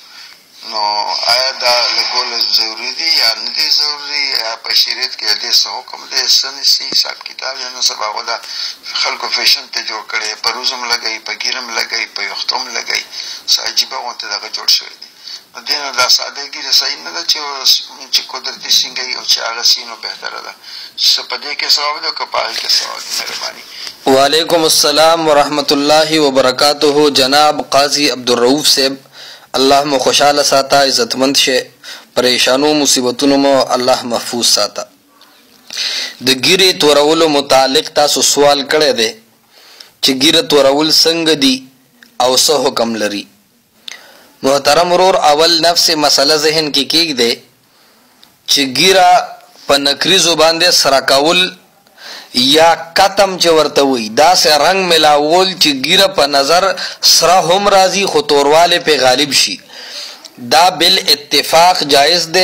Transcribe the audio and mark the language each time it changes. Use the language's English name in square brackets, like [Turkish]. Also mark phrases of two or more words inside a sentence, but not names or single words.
[Pashto] نو آیا دا لګول ضروري دي یا نه دي ضروري، یا په شریعت کې د دې څه حکم دی، څه نیسي حساب کتاب یا نه سبا خو دا خلکو فیشن ته جوړ کړی، په روز هم لګوي، په ګیر هم لګوي، په یخته هم لګوي، څه عجیبه غوندې دغه جوړ شوی دی. نو دې نه دا ساده ګیره صحیح نه ده چې قدرتي سینګوي او چې هغه سي، نو بهتره ده چې په دې کې ثواب دی او که په هغې کې ثواب دی. مهرباني. [Arabic] وعلیکم السلام ورحمۃ اللہ وبرکاتہ. [Pashto] جناب قاضی عبدالرؤف صاحب، اللہ مو خوشحاله ساته، عزتمند شه، پریشانو مصیبتونو مو الله محفوظ ساته. د ګیرې تورولو متعلق تاسو سوال کړی دی چې ګیره تورول څنګه دي او څه حکم لري. محترم ورور، اول نفس مسله ذهن کې کېږدی چې ګیره په نکریزو باندې سره کول یا کتم چې ورته وي، داسې رنګ ملاول چې ګیره په نظر سره هم راځي خو توروالی پې غالب شي، دا بل اتفاق جایز دی.